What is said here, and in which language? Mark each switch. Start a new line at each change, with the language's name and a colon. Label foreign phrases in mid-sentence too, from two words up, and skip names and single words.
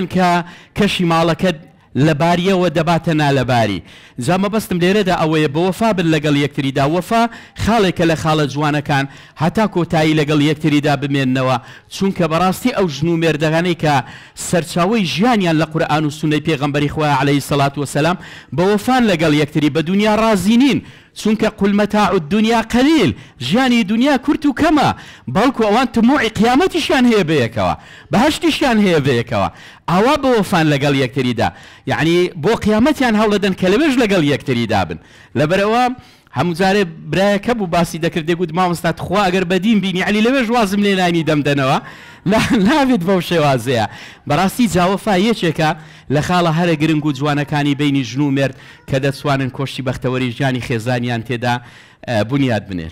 Central Kurdish: کە کەشی ماڵەکەت لە باریەوە دەباتە نالەباری جا مەبەستم لێرەدا ئەوەیە بە وەفا بن لەگەڵ یەکتریدا وەفا خاڵێکە لە خاڵە جوانەکان هەتا کۆتایی لەگەڵ یەکتریدا بمێننەوە چونکە بەڕاستی ئەو ژن و مێردەکانەی کە سەرچاوەی ژیانیان لە قورئان و سونەی پێغەمبەری خوا
Arabic: عەلەیهی سەڵات وەسەلام
Central Kurdish: بە وەفان لەگەڵ یەکتری بە دنیا ڕازی نین چونکە
Arabic: قل متاع الدنيا
Central Kurdish: قليل ژیانی دنیا کورت و کەمە بەڵکو ئەوان تموعی قیامەتیشیان هەیە بەیەکەوە بەهەشتیشیان هەیە بەیەکەوە ئاوا بە وەفان لەگەڵ یەکتریدا یعنی بۆ قیامەتیان هەوڵەدەن کە لەوێش لەگەڵ یەکتریدا بن لەبەرەوە هەموو جارێ برایەکە بوو باسی دەکرد دەگوت مامۆستا خوا ئەگەر بەدین بینی علی لەوێش وازم لێ نانی دەمدەنەوە نابێت بەو شێوازەیە بەڕاستی جاوەفا یەکێکە لە خاڵە هەرە گرنگ و جوانەکانی بینی ژن و مێرد کە دەتوانن کۆشتی بەختەوەری ژیانی خێزانیان تێدا بنیاد بنێن